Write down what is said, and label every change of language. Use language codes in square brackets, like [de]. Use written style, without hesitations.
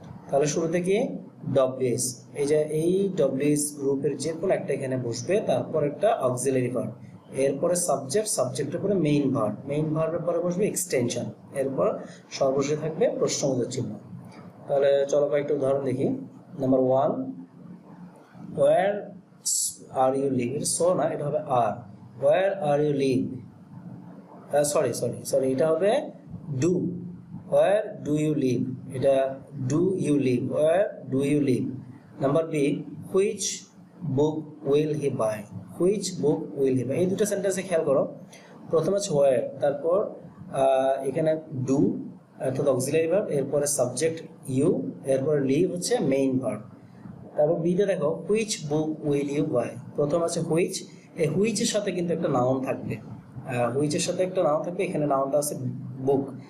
[bn] তাহলে শুরুতে কি ডব্লিউএইচ, এই যে এই ডব্লিউএইচ গ্রুপের যে কোনো একটা এখানে বসবে, তারপর একটা অক্সিলারি ভার্ব, এরপরে সাবজেক্ট, সাবজেক্টের পরে মেইন ভার্ব, মেইন ভার্বের পরে বসবে এক্সটেনশন, এরপর সর্বশেষে থাকবে প্রশ্নবোধক চিহ্ন। তাহলে চলো কয়েকটা উদাহরণ দেখি। [en] number 1 where are you live, [bn] so না, এটা হবে আর, [en] where are you live, sorry এটা হবে do, where do you live, এটা do you live, where do you live। Number B which book will he buy, which book will he buy। [bn] এই দুটো সেন্টেন্সে খেয়াল করো, প্রথমে হচ্ছে where, তারপর এখানে do অর্থাৎ অক্সিলারি ভার্ব, এরপরে সাবজেক্ট ইউ, এরপরে লিভ হচ্ছে মেইন ভার্ব। তারপর বিতে দেখো [en] which book will you buy, [bn] প্রথম আছে হুইচ, এই হুইচের সাথে কিন্তু একটা নাউন থাকবে, হুইচের সাথে একটা নাউন থাকবে, এখানে নাউনটা আছে বুক।